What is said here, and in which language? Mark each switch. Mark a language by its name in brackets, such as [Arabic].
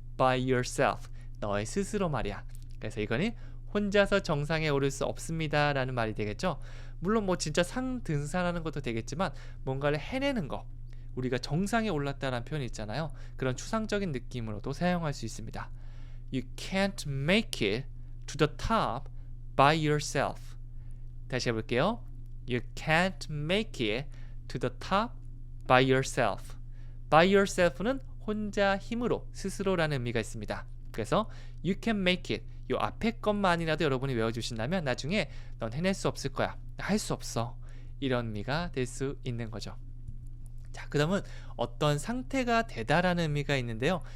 [English] By yourself. [Korean] 너의 스스로 말이야. 그래서 이거는 혼자서 정상에 오를 수 없습니다 라는 말이 되겠죠. 물론 뭐 진짜 상 등산하는 것도 되겠지만 뭔가를 해내는 거, 우리가 정상에 올랐다라는 표현이 있잖아요. 그런 추상적인 느낌으로도 사용할 수 있습니다. [English] You can't make it to the top by yourself. [Korean] 다시 해볼게요. [English] You can't make it to the top by yourself. [Korean] by yourself는 혼자 힘으로, 스스로라는 의미가 있습니다. 그래서 [English] you can make it, [Korean] 요 앞에 것만이라도 여러분이 외워주신다면 나중에 넌 해낼 수 없을 거야, 할 수 없어, 이런 의미가 될 수 있는 거죠. 자, 그 다음은 어떤 상태가 되다라는 의미가 있는데요.